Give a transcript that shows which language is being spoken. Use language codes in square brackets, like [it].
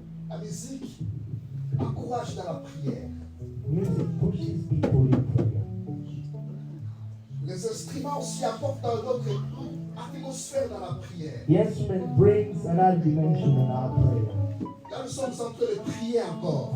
[fr] La musique encourage dans la prière. [en] Music pushes people in prayer. [fr] Les instruments aussi apportent un autre atmosphère dans la prière. [en] The instrument brings another dimension in our prayer. [fr] Là, nous sommes en train de prier encore.